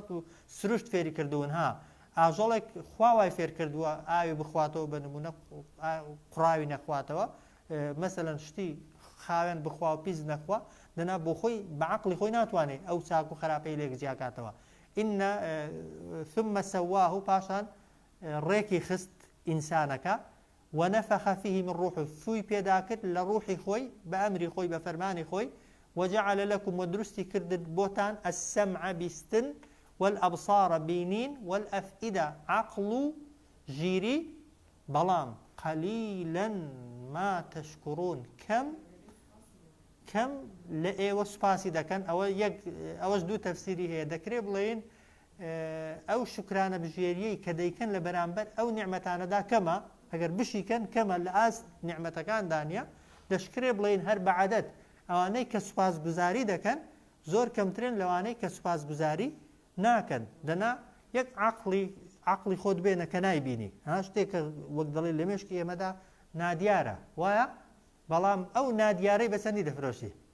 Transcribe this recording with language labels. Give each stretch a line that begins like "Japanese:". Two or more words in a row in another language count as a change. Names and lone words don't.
Central Kurdish: و سروشت فێری کردوون ئاژەڵێک خوا وای فێر کردووە ئاوی بخواتەوە بە نمونە قوڕاوی نەخواتەوە مەسەلەن شتی خاوێن بخوا و پیس نەخوا دەنا بۆ خۆی بە عەقڵی خۆی ناتوانێت ئەو چاک و خراپەی لێک جیاکاتەوە ئین
Arabic: ثم سەواه
Central Kurdish: پاشان ڕێکی خست ئینسانەکە
Arabic: ونفخ فيه من روحه
Central Kurdish: فوی پێدا کرد لە ڕوحی خۆی بە ئەمری خۆی بە فەرمانی خۆی
Arabic: وجعل لكم
Central Kurdish: ودروستی کرد بۆتان السمع بیستن والأبصار بینین والأفئدة عقل ژیری بەڵام
Arabic: قليلا ما تشكرون
Central Kurdish: کەم لە ئێوە سوپاسی دەکەن ئەوەش دوو تەفسیری هەیە دەکرێت بڵێن ئەو شکرانە بژێریەی کە دەیکەن لە بەرامبەر ئەو نیعمەتانەدا کەمە ئەگەر بشیکەن کەمە لە ئاست نیعمەتەکاندانە دەشکرێ بڵێن هەر بەعادەت ئەوانەی کە سوپاسگوزاری دەکەن زۆر کەمترن لەوانەی کە سوپاسگوزاری ناکەن دەنا یەک عەقڵی خۆت بێنە کە نایبینی شتێکە وەک دەڵێ لە مێشکی ئێمەدا نادیارە وایە بەڵام ئەو نادیارەی بەچەندی دەفرۆشی